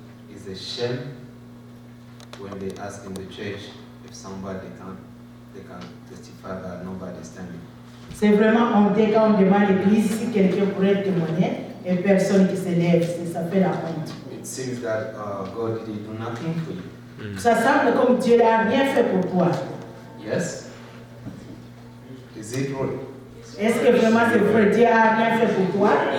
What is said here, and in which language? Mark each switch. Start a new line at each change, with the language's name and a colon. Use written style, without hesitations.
English: It's a shame when they ask in the church if somebody they can testify that nobody is standing.
French: C'est vraiment honte quand on demande à l'église si quelqu'un pourrait témoigner et personne qui se lève, ça fait la honte.
English: It seems that God did do nothing for you.
French: Ça semble comme Dieu n'a rien fait pour toi.
English: Yes? Is it true?
French: Est-ce que vraiment c'est vrai, Dieu n'a rien fait pour toi?